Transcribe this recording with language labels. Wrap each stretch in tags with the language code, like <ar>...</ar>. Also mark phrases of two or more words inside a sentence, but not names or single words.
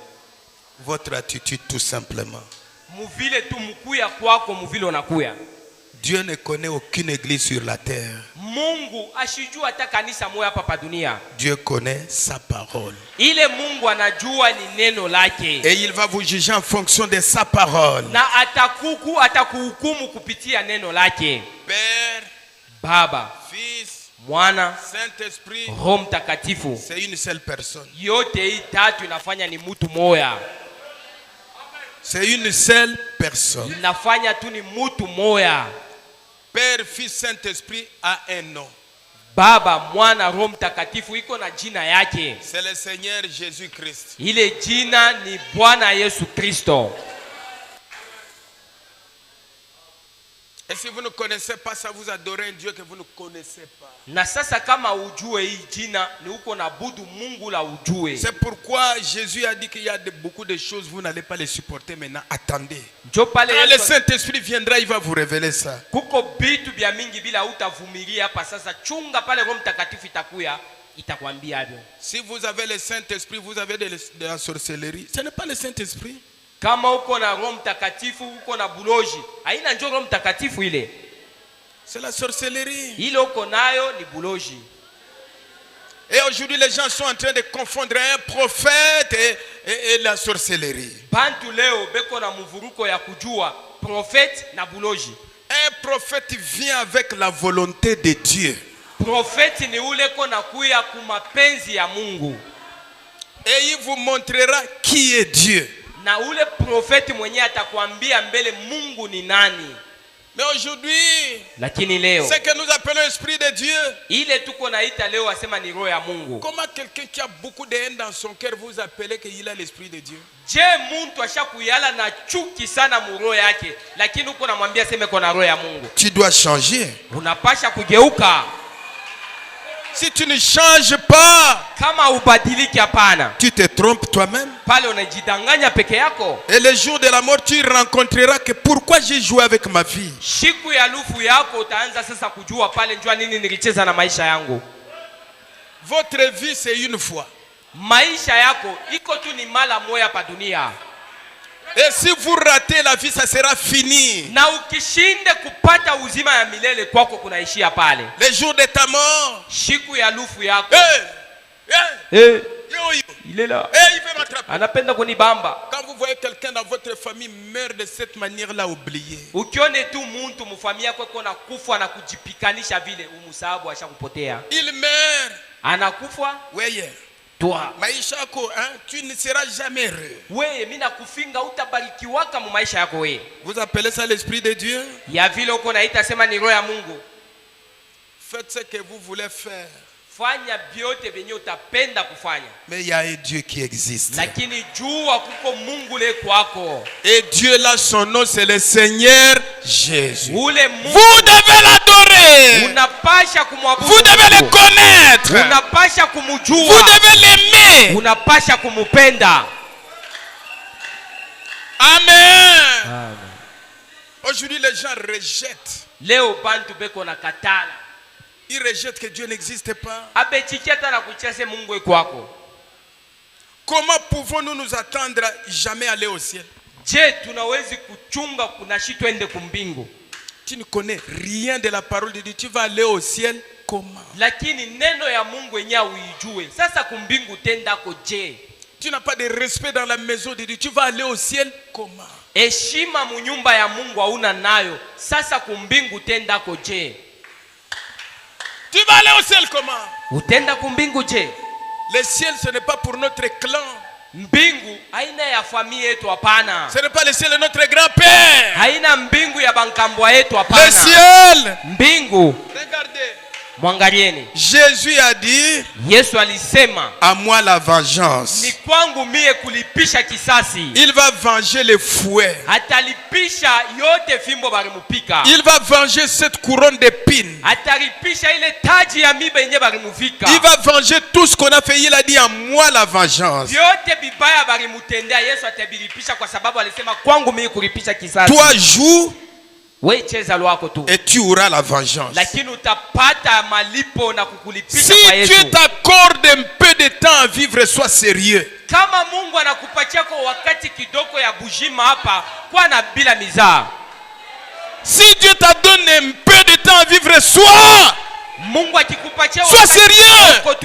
<fr>Votre attitude tout simplement. Dieu ne connaît aucune église sur la terre.</fr> <sw>Mungu ashijua hata kanisa moja hapa pa dunia.</sw> <fr>Dieu connaît sa parole.</fr> <sw>Ile Mungu anajua ni neno lake.</sw> <fr>Et il va vous juger en fonction de sa parole.</fr> <sw>Na atakuhukumu kupitia neno lake.</sw> <fr>Père,</fr> <sw>Baba,</sw> <fr>Fils,</fr> <sw>Mwana,</sw> <fr>Saint-Esprit,</fr> <sw>Roho Mtakatifu.</sw> <fr>c'est une seule personne.</fr> <sw>Yote hii tatu inafanya ni mtu moja.</sw> <fr>C'est une seule personne.</fr> <sw>Inafanya tu ni mtu moja.</sw> <fr>Père, Fils, Saint-Esprit a un nom.</fr> <sw>Baba, Mwana, Roho Mtakatifu iko na jina yake.</sw> <fr>C'est le Seigneur Jésus-Christ.</fr> <sw>Ile jina ni Bwana Yesu Kristo.</sw> <fr>Et si vous ne connaissez pas ça, vous adorez un Dieu que vous ne connaissez pas.</fr> <sw>Na sasa kama ujue hii jina ni uko na budu Mungu la ujue.</sw> <fr>C'est pourquoi Jésus a dit qu'il y a beaucoup de choses, vous n'allez pas les supporter maintenant. Attendez. Quand le Saint-Esprit viendra, il va vous révéler ça.</fr> <sw>Kuko bitu bya mingi bila utavumilia hapa sasa, chunga pale Roho Mtakatifu itakuya itakwambia hivyo.</sw> <fr>Si vous avez le Saint-Esprit, vous avez de la sorcellerie. Ce n'est pas le Saint-Esprit.</fr> <sw>Kama uko na Roho Mtakatifu, uko na buloji, haina njoo Roho Mtakatifu ile.</sw> <fr>C'est la sorcellerie.</fr> <sw>Ile uko nayo ni buloji.</sw> <fr>Et aujourd'hui, les gens sont en train de confondre un prophète et la sorcellerie.</fr> <sw>Bantu leo beko na muvuruko ya kujua prophète na buloji.</sw> <fr>Un prophète vient avec la volonté de Dieu.</fr> <sw>Prophète ni ule kona kuya kumapenzi ya Mungu.</sw> <fr>Et il vous montrera qui est Dieu.</fr> <sw>Na ule prophète mwenye atakwambia mbele Mungu ni nani.</sw> <fr>Mais aujourd'hui,</fr> <sw>lakini leo</sw> <fr>c'est que nous appelons l'esprit de Dieu.</fr> <sw>Ile tuko naita leo asema ni roho ya Mungu.</sw> <fr>Comment quelqu'un qui a beaucoup de haine dans son cœur vous appelez qu'il a l'esprit de Dieu?</fr> <sw>Je muntu ashakuyala na chuki sana mu roho yake, lakini uko namwambia sema kuna roho ya Mungu.</sw> <fr>Tu dois changer.</fr> <sw>Unapasha kugeuka.</sw> <fr>Si tu ne changes pas,</fr> <sw>kama ubadiliki hapana,</sw> <fr>tu te trompes toi-même.</fr> <sw>Pale unajidanganya peke yako.</sw> <fr>Et le jour de la mort, tu rencontreras que pourquoi j'ai joué avec ma vie.</fr> <sw>Siku ya lufu yako utaanza sasa kujua pale njua nini nilicheza na maisha yangu.</sw> <fr>Votre vie c'est une fois.</fr> <sw>Maisha yako iko tu ni mara moja pa dunia.</sw> <fr>Et si vous ratez la vie, ça sera fini.</fr> <sw>Na ukishinde kupata uzima ya milele kwako kunaishia pale.</sw> <fr>Le jour de ta mort.</fr> <sw>Siku ya lufu yako.</sw> <fr>Il est là. Il veut m'attraper.</fr> <sw>Anapenda kunibamba.</sw> <fr>Quand vous voyez quelqu'un dans votre famille meurt de cette manière-là, oubliez.</fr> <sw>Ukione tu muntu mfamilia yako kuna kufa na kujipikanisha vile umusahabu ashakupotea.</sw> <fr>Il meurt.</fr> <sw>Anakufa. Wewe.</sw> <fr>Toi.</fr> <sw>Maisha yako,</sw> <fr>tu ne seras jamais heureux.</fr> <sw>Wewe mimi nakufinga utabarikiwaka mu maisha yako wewe.</sw> <fr>Vous appelez ça l'esprit de Dieu?</fr> <sw>Ya vile uko naita sema ni roho ya Mungu.</sw> <fr>Faites ce que vous voulez faire.</fr> <sw>Fanya vyote venye utapenda kufanya.</sw> <fr>Mais il y a un Dieu qui existe.</fr> <sw>Lakini jua kuko Mungu le kwako.</sw> <fr>Et Dieu là, son nom c'est le Seigneur Jésus.</fr> <sw>Ule Mungu.</sw> <fr>Vous devez l'adorer.</fr> <sw>Unapasha kumwabudu.</sw> <fr>Vous devez le connaître.</fr> <sw>Unapasha kumjua.</sw> <fr>Vous devez l'aimer.</fr> <sw>Unapasha kumupenda. Amen. Amen.</sw> <fr>Aujourd'hui les gens rejettent.</fr> <sw>Leo bantu beko na katala.</sw> <fr>Ils rejettent que Dieu n'existe pas. Comment pouvons-nous nous attendre à jamais aller au ciel? Tu ne connais rien de la parole de Dieu. Tu vas aller au ciel comment? Tu n'as pas de respect dans la maison de Dieu. Tu vas aller au ciel comment?</fr> <sw>Heshima mu nyumba ya Mungu hauna nayo. Sasa kumbingu tenda koje?</sw> <fr>Tu vas aller au ciel comment?</fr> <sw>Utenda kumbingu je?</sw> <fr>Le ciel ce n'est pas pour notre clan.</fr> <sw>Mbingu haina ya familia yetu hapana.</sw> <fr>Ce n'est pas le ciel de notre grand-père.</fr> <sw>Haina mbingu ya bankambwa yetu hapana.</sw> <fr>Le ciel.</fr> <sw>Mbingu.</sw> <fr>Regardez.</fr> <sw>Mwangalieni.</sw> <fr>Jésus a dit,</fr> <sw>Yesu alisema,</sw> <fr>à moi la vengeance.</fr> <sw>Ni kwangu mie kulipisha kisasi.</sw> <fr>Il va venger les fouets.</fr> <sw>Atalipisha yote fimbo barimupika.</sw> <fr>Il va venger cette couronne d'épines.</fr> <sw>Atalipisha ile taji ya miba yenye barimuvika.</sw> <fr>Il va venger tout ce qu'on a fait. Il a dit à moi la vengeance.</fr> <sw>Yote bibaya barimutendea Yesu atabilipisha kwa sababu alisema kwangu mie kulipisha kisasi.</sw> <fr>Toi joue. Et tu auras la vengeance. Si Dieu t'accorde un peu de temps à vivre, sois sérieux. Si Dieu t'a donné donne un peu de temps à vivre, sois sérieux.</fr>